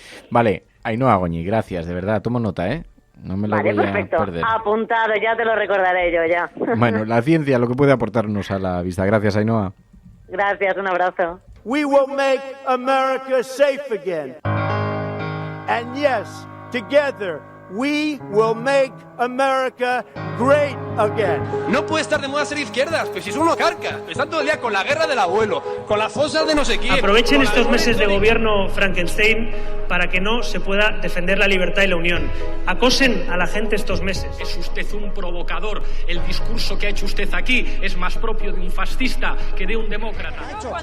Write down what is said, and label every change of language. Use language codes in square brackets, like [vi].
[es] Vale, Ainhoa Goñi, gracias, de verdad, tomo nota, ¿eh? No me lo voy perfecto. a perder. Apuntado, ya te lo recordaré yo, ya. Bueno, la ciencia, lo que puede aportarnos a la vista. Gracias, Ainhoa. Gracias, un abrazo. [en] We will make America safe again. And yes, together, we will make America great again. [es] No puede estar de moda ser izquierdas, pues si es uno carca. Están todo el día con la guerra del abuelo, con las fosas de no sé quién. Aprovechen estos meses de gobierno Frankenstein para que no se pueda defender la libertad y la unión. Acosen a la gente estos meses. Es usted un provocador. El discurso que ha hecho usted aquí es más propio de un fascista que de un demócrata.